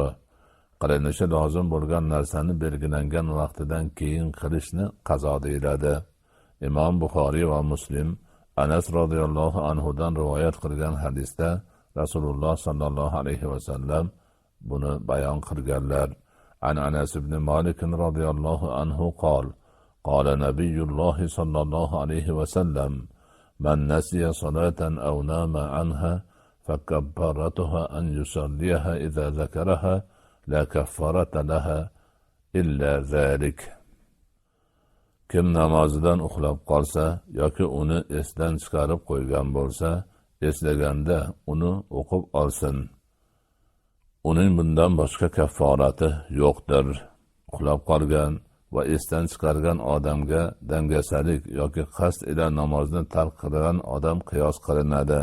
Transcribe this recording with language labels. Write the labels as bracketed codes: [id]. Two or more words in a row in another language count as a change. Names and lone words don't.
[uz] Qilinishi lozim bo'lgan narsani belgilangan vaqtidan keyin qilishni qazo deyiladi. Imom Buxoriy va Muslim Anas radhiyallohu anhudan rivoyat qilgan hadisda Rasululloh [ar] صلى الله عليه وسلم [uz] buni bayon qilganlar. [ar] عن أنس بن مالك رضي الله عنه قال: قال نبي الله صلى الله عليه وسلم: من نسي صلاة أو نام عنها فكبرتها أن يصليها إذا ذكرها لا كفارة لها إلا ذلك. [uz] Kim namozidan uxlab qolsa yoki uni esdan chiqarib qo'ygan bo'lsa, eslaganda uni o'qib olsin. Uning bundan boshqa kafforati yo'qdir. Uxlab qolgan va esdan chiqargan odamga dangasalik yoki qasd ila namozni tark qilgan odam qiyos qilinadi.